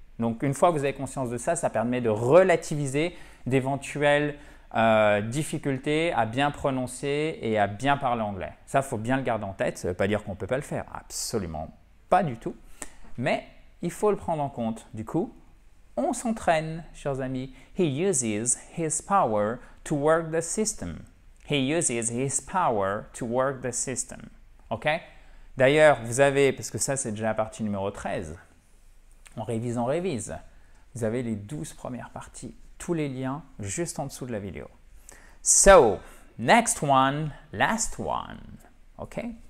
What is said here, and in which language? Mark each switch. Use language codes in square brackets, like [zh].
[fr] Donc, une fois que vous avez conscience de ça, ça permet de relativiser d'éventuelles difficultés à bien prononcer et à bien parler anglais. Ça, il faut bien le garder en tête. Ça ne veut pas dire qu'on ne peut pas le faire. Absolument pas du tout. Mais il faut le prendre en compte. Du coup, on s'entraîne, chers amis. [en] He uses his power to work the system. He uses his power to work the system. OK? [fr] D'ailleurs, vous avez, parce que ça, c'est déjà la partie numéro 13. On révise. Vous avez les 12 premières parties. Tous les liens juste en dessous de la vidéo. [en] So, next one, last one. OK?